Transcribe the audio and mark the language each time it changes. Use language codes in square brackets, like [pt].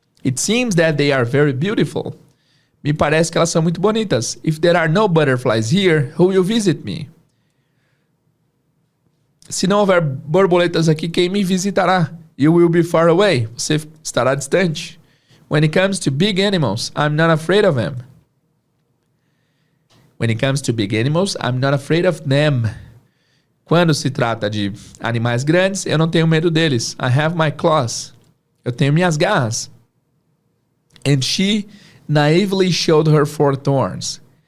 [en] It seems that they are very beautiful. [pt] Me parece que elas são muito bonitas. [en] If there are no butterflies here, who will visit me? [pt] Se não houver borboletas aqui, quem me visitará? [en] You will be far away. [pt] Você estará distante. [en] When it comes to big animals, I'm not afraid of them. When it comes to big animals, I'm not afraid of them. [pt] Quando se trata de animais grandes, eu não tenho medo deles. [en] I have my claws. [pt] Eu tenho minhas garras. [en] And she naively showed her 4 thorns.